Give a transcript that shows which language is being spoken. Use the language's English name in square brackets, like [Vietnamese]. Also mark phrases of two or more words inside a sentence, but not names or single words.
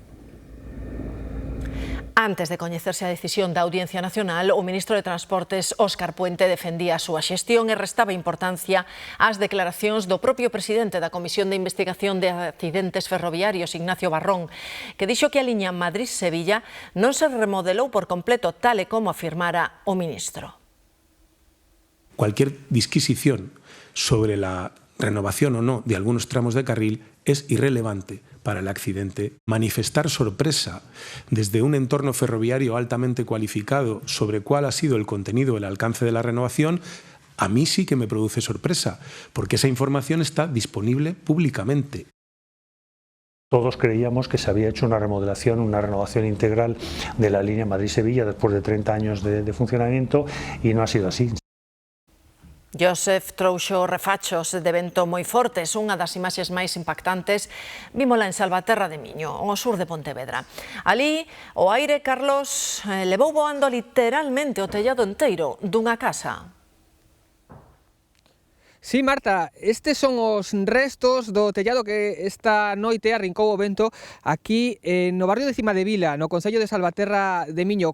[Galician] Antes de coñecerse a decisión da Audiencia Nacional, o ministro de Transportes, Óscar Puente, defendía a súa xestión e restaba importancia ás declaracións do propio presidente da Comisión de Investigación de Accidentes Ferroviarios, Ignacio Barrón, que dixo que a liña Madrid-Sevilla non se remodelou por completo, tal e como afirmara o ministro. [Spanish] Cualquier disquisición sobre la renovación o no de algunos tramos de carril es irrelevante para el accidente. Manifestar sorpresa desde un entorno ferroviario altamente cualificado sobre cuál ha sido el contenido, el alcance de la renovación, a mí sí que me produce sorpresa, porque esa información está disponible públicamente. Todos creíamos que se había hecho una remodelación, una renovación integral de la línea Madrid-Sevilla después de 30 años de funcionamiento y no ha sido así. [Galician] Joseph trouxo refachos de vento moi fortes, unha das imaxes máis impactantes vímola en Salvaterra de Miño, ao sur de Pontevedra. Alí, o aire, Carlos, levou voando literalmente o tellado enteiro dunha casa. Sí, Marta, estes son os restos do tellado que esta noite arrincou o vento aquí no barrio de Cima de Vila, no concello de Salvaterra de Miño.